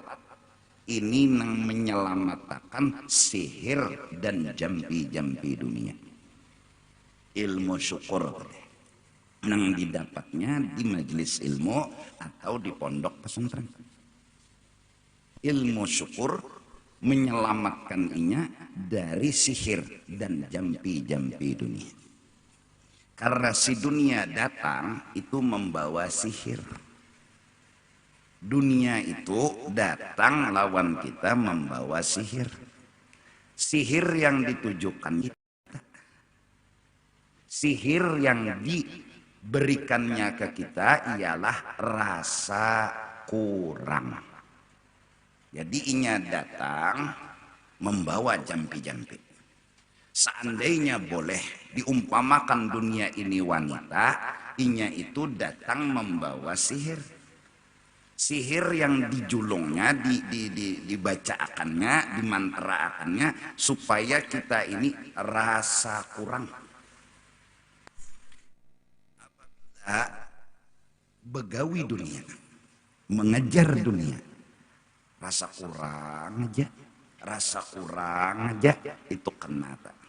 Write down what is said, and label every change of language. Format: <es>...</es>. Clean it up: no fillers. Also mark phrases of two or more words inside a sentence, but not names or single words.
<id>Ini nang menyelamatkan sihir dan jampi-jampi dunia. Ilmu syukur. nang didapatnya di majelis ilmu atau di pondok pesantren. Ilmu syukur menyelamatkan inya dari sihir dan jampi-jampi dunia. Karena si dunia datang itu membawa sihir. Dunia itu datang lawan kita membawa sihir. Sihir yang ditujukan kita. Sihir yang diberikannya ke kita ialah rasa kurang. Jadi inya datang membawa jampi-jampi. Seandainya boleh diumpamakan dunia ini wanita, inya itu datang membawa sihir. Sihir yang dijulungnya, dibacakannya, dimantraakannya supaya kita ini rasa kurang. Begawi dunia, mengejar dunia, rasa kurang aja, itu kena.</id>